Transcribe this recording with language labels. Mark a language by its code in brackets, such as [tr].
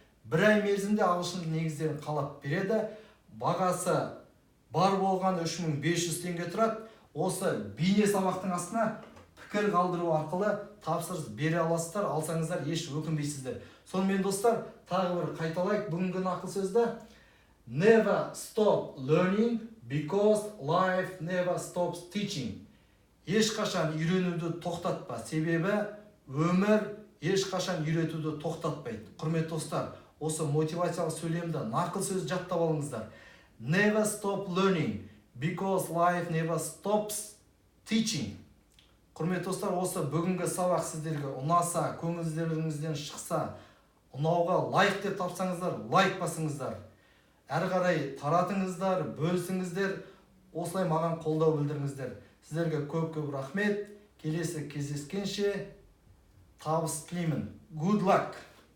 [kk] Бір ай мерзімде ағылшын негіздерін қалап береді. Бағасы бар болған 3500 теңге тұрады. Осы бейне сабақтың астына пікір қалдыру арқылы тапсырыс бере аласыздар, алсаңыздар еш өкінбейсіздер. Сонымен достар, тағы бір қайталайық бүгінгі нақыл сөзді. [en] Never stop learning because life never stops teaching. [kk] Ешқашан үйренуді тоқтатпа, себебі өмір ешқашан үйретуді тоқтатпайды. Құрметті достар, осы мотивациялық сөйлемді нақыл сөз жаттап алыңыздар. [en] Never stop learning because life never stops teaching. [kk] Құрметті достар, осы бүгінгі сабақ сіздерге ұнаса, көңілдеріңізден шықса, ұнауға лайк деп тапсаңыздар, лайк басыңыздар. Әрі қарай таратыңыздар, бөлісіңіздер, осылай маған қолдау білдіріңіздер. Сіздерге көп-көп рахмет. Келесі кездескенше табыс тілеймін. [en] Good luck!